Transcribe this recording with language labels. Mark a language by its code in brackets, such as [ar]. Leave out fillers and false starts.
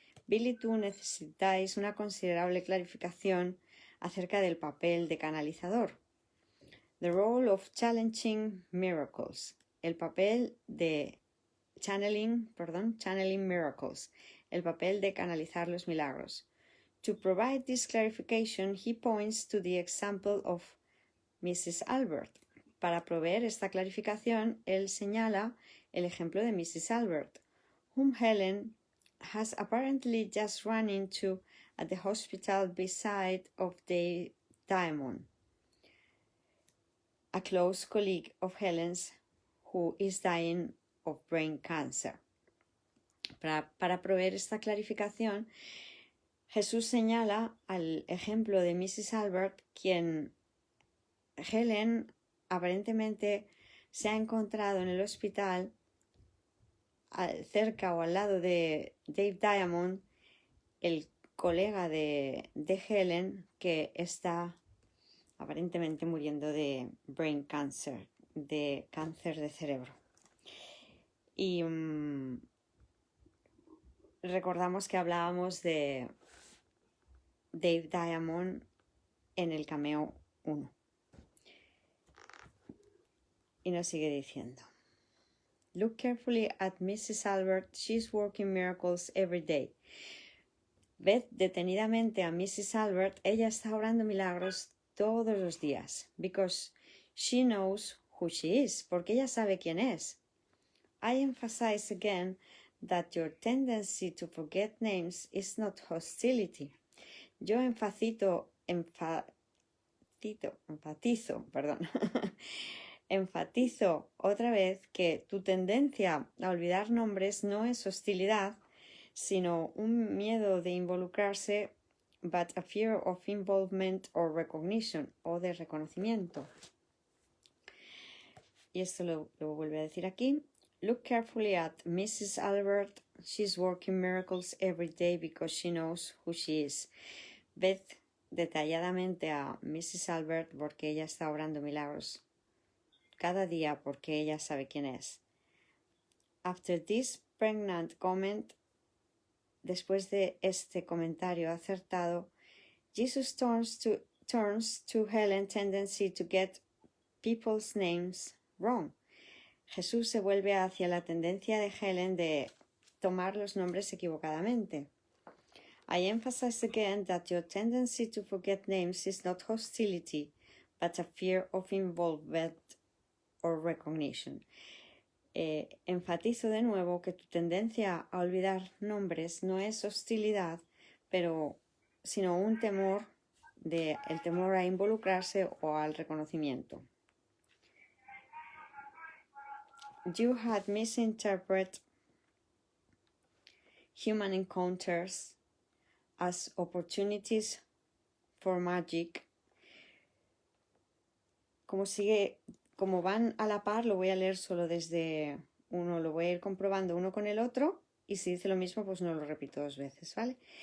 [es] Bill y tú necesitáis una considerable clarificación acerca del papel de canalizador. [en] The role of challenging miracles. [es] El papel de [en] channeling miracles. [es] El papel de canalizar los milagros. [en] To provide this clarification, he points to the example of Mrs. Albert. [es] Para proveer esta clarificación, él señala el ejemplo de Mrs. [en] Albert, whom Helen has apparently just run into at the hospital beside of Dave Diamond, a close colleague of Helen's who is dying of brain cancer. [es] Para proveer esta clarificación, Jesús señala al ejemplo de Mrs. Albert, quien Helen aparentemente se ha encontrado en el hospital cerca o al lado de Dave Diamond, el colega de Helen, que está aparentemente muriendo de [en] brain cancer, [es] de cáncer de cerebro. Y recordamos que hablábamos de Dave Diamond en el cameo 1. Y nos sigue diciendo, [en] look carefully at [es] Mrs. [en] Albert, she's working miracles every day. [es] Ved detenidamente a Mrs. Albert, ella está obrando milagros todos los días. [en] Because she knows who she is, [es] porque ella sabe quién es. [en] I emphasize again that your tendency to forget names is not hostility. [es] Yo enfatizo, enfatizo otra vez que tu tendencia a olvidar nombres no es hostilidad, sino un miedo de involucrarse, [en] but a fear of involvement or recognition, [es] o de reconocimiento. Y esto lo vuelve a decir aquí. [en] Look carefully at Mrs. Albert. She's working miracles every day because she knows who she is. [es] Ved detalladamente a Mrs. Albert porque ella está obrando milagros cada día porque ella sabe quién es. [en] After this pregnant comment, [es] después de este comentario acertado, [en] Jesus turns to Helen's tendency to get people's names wrong. [es] Jesús se vuelve hacia la tendencia de Helen de tomar los nombres equivocadamente. [en] I emphasize again that your tendency to forget names is not hostility, but a fear of involvement or recognition. [es] Enfatizo de nuevo que tu tendencia a olvidar nombres no es hostilidad, sino un temor, el temor a involucrarse o al reconocimiento. [en] You had misinterpreted human encounters as opportunities for magic. [es] Como van a la par, lo voy a leer solo desde uno, lo voy a ir comprobando uno con el otro, y si dice lo mismo, pues no lo repito dos veces, ¿vale?